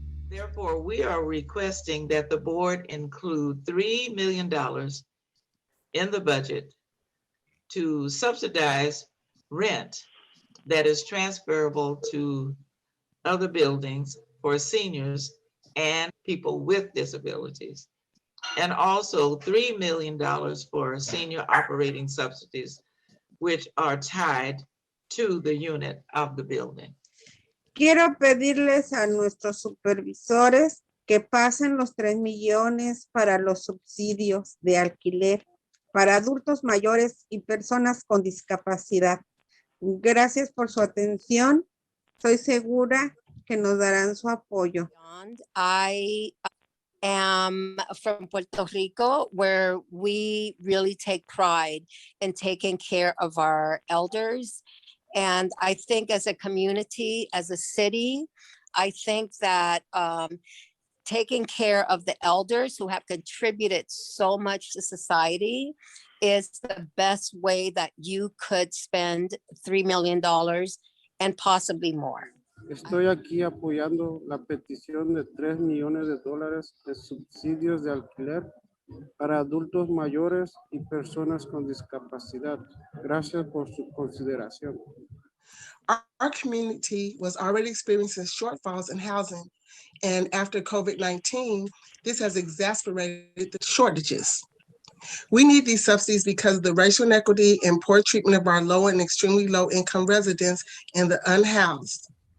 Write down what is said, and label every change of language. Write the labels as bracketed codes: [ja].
[en] Therefore, we are requesting that the board include $3 million in the budget to subsidize rent that is transferable to other buildings for seniors and people with disabilities. And also $3 million for senior operating subsidies, which are tied to the unit of the building. [es] Quiero pedirles a nuestros supervisores que pasen los 3 millones para los subsidios de alquiler para adultos mayores y personas con discapacidad. Gracias por su atención. Estoy segura que nos darán su apoyo. [en] I am from Puerto Rico, where we really take pride in taking care of our elders. And I think as a community, as a city, I think that taking care of the elders who have contributed so much to society is the best way that you could spend $3 million and possibly more. [es] Estoy aquí apoyando la petición de $3 millones de subsidios de alquiler para adultos mayores y personas con discapacidad. Gracias por su consideración. [en] Our community was already experiencing shortfalls in housing, and after COVID-19, this has exacerbated the shortages. We need these subsidies because of the racial inequity and poor treatment of our low and extremely low income residents and the unhoused.